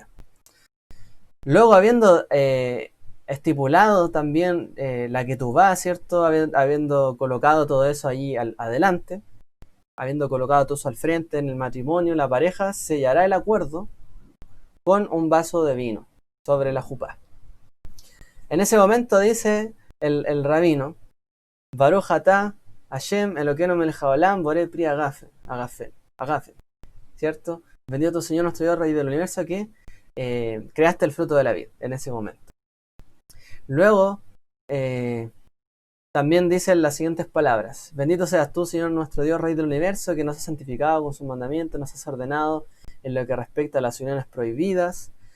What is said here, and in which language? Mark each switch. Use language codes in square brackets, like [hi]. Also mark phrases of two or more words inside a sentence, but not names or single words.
[es] Luego, habiendo estipulado también la ketubá, ¿cierto?, habiendo colocado todo eso allí adelante, habiendo colocado todo eso al frente en el matrimonio, la pareja sellará el acuerdo con un vaso de vino sobre la jupá. En ese momento dice el rabino, [he] ברוך אתה השם אלוקינו מלך העולם בורא פרי הגפן, [es] ¿cierto? Bendito tu Señor, nuestro Dios, Rey del universo, que creaste el fruto de la vida en ese momento. Luego también dicen las siguientes palabras: bendito seas tú, Señor, nuestro Dios, Rey del universo, que nos has santificado con sus mandamientos, nos has ordenado en lo que respecta a las uniones prohibidas.